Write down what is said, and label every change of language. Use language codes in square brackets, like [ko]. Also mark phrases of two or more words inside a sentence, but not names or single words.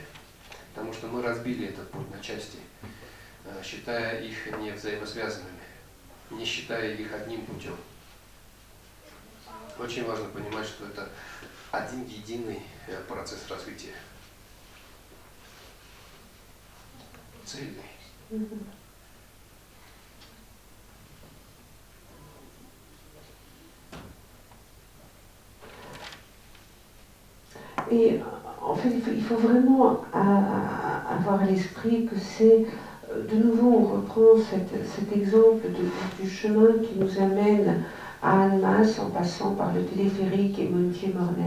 [ru] Потому что мы разбили этот путь на части, считая их не взаимосвязанными, не считая их одним путем. Очень важно понимать, что это один единый процесс развития. Цельный. [fr] Et en fait, il faut vraiment avoir à l'esprit que c'est, de nouveau, on reprend cet exemple du chemin qui nous amène à Annemasse en passant par le téléphérique et Montier-Mornay.